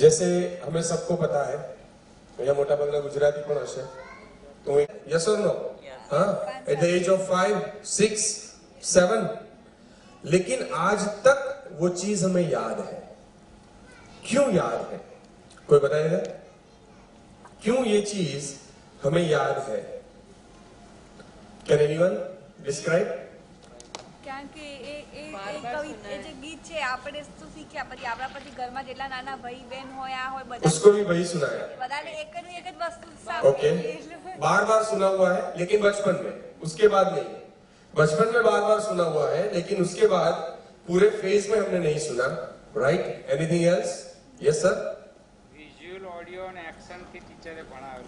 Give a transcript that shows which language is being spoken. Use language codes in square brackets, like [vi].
[hi] जैसे हमें सबको पता है, भैया मोटा बगला गुजराती पण हशे तो [en] yes और no, [hi] हाँ, [en] at the age of 5, 6, 7, [hi] लेकिन आज तक वो चीज हमें याद है। क्यों याद है? कोई बताएगा क्यों ये चीज हमें याद है? [en] Can anyone describe? [gu] કારણ કે એ જે ગીત છે આપણે તો શીખ્યા, પછી આપણા પછી ઘરમાં જેટલા નાના ભાઈ બહેન હોય આ હોય બધા [hi] उसको भी वही सुनाया, [gu] બધાને એક જ વસ્તુ [hi] ओके, बार बार सुना हुआ है लेकिन बचपन में, उसके बाद नहीं। बचपन में बार बार सुना हुआ है लेकिन उसके बाद पूरे फेज में हमने नहीं सुना, right? [en] Anything else? Yes sir. [hi] Visual audio and action के टीचर ने पढ़ा।